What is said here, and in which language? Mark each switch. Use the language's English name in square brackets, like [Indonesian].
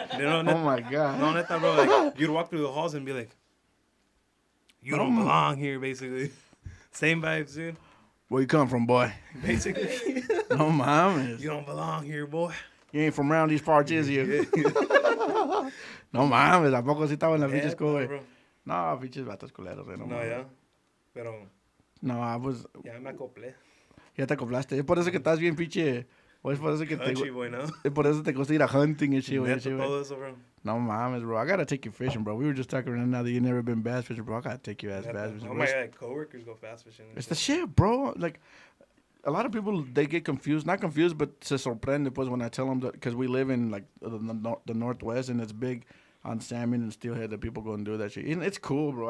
[English] Oh My God. [Spanish] No, neta, bro. [English] Like, you'd walk through the halls and be like, you don't belong here, basically. Same vibes, dude. Where you come from, boy? Basically. No mames. You don't belong here, boy. You ain't from around these parts, is you? [Spanish] No mames, ¿a poco sí estaba en la pinche [English] school, [Spanish] güey? No, pinches vatos culeros, güey. No, ya. Pero, [English] no, I was... [Spanish] ya me acoplé. Ya te acoplaste. Es por eso que estás bien pinche... O es por eso que Country boy, ¿no? Es por eso te gusta ir a [English] hunting and shit, [Spanish] güey. Neta, todo eso, bro. No mames, bro. [English] I gotta take you fishing, bro. We were just talking right now that you never been bass fishing, bro. I gotta take you bass fishing. All my like, coworkers go fast fishing. It's the shit, bro. Like, a lot of people, they get confused. Not confused, but [Spanish] se sorprende, pues, [English] when I tell them that, because we live in, like, the Northwest, and it's big on salmon and steelhead that people go and do that shit. And it's cool, bro.